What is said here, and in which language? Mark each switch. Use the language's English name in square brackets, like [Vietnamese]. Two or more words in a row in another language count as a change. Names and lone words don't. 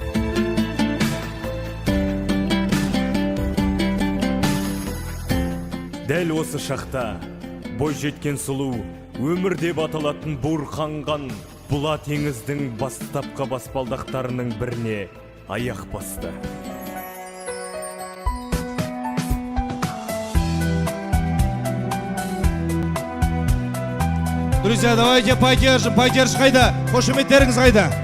[Kazakh] Дәл осы шақта бой жеткен сұлу өмір деп аталатын буырқанған бұла теңіздің бастапқы баспалдақтарының біріне аяқ басты. [Russian] Друзья, давайте поддержим [Kazakh] қайда, қошеметтеріңіз қайда.